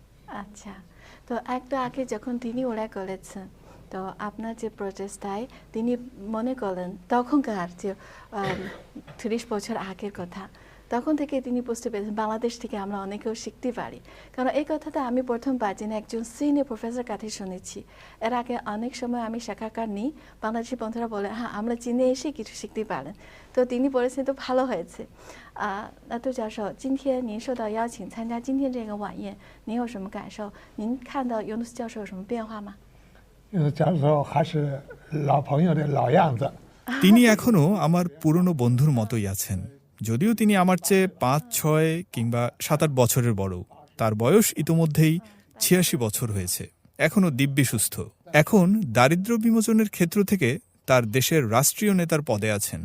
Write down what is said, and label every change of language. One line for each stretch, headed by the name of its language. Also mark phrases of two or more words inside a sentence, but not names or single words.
Bangla: আচ্ছা, তো একটু আগে যখন তিনি উল্লেখ করেছেন, তো আপনার যে প্রচেষ্টায় তিনি মনে করলেন তখনকার যে 30 বছর আগের কথা, তখন থেকে তিনি বুঝতে পেরেছেন বাংলাদেশ থেকে আমরা অনেকেও শিখতে পারি। কারণ এই কথাটা আমি প্রথমবার যিনি একজন সিনিয়র প্রফেসর কাছে শুনেছি। এর আগে অনেক সময় আমি সাক্ষাৎকার নিই, বাংলাদেশি বন্ধুরা বলে হ্যাঁ আমরা চীনে এসে কিছু শিখতে পারেন। তো তিনি বলেছেন তো ভালো হয়েছে।
Chinese: 那杜教授，今天您受到邀请参加今天这个晚宴，您有什么感受？您看到尤努斯教授有什么变化吗？教授还是老朋友的老样子。
Bangla: তিনি এখনও আমার পুরনো বন্ধুর মতোই আছেন, যদিও তিনি আমার চেয়ে 5, 6 কিংবা 7, 8 বছরের বড়। তার বয়স ইতোমধ্যেই 86 বছর হয়েছে, এখনও দিব্যি সুস্থ। এখন দারিদ্র্য বিমোচনের ক্ষেত্র থেকে তার দেশের রাষ্ট্রীয় নেতার পদে আছেন।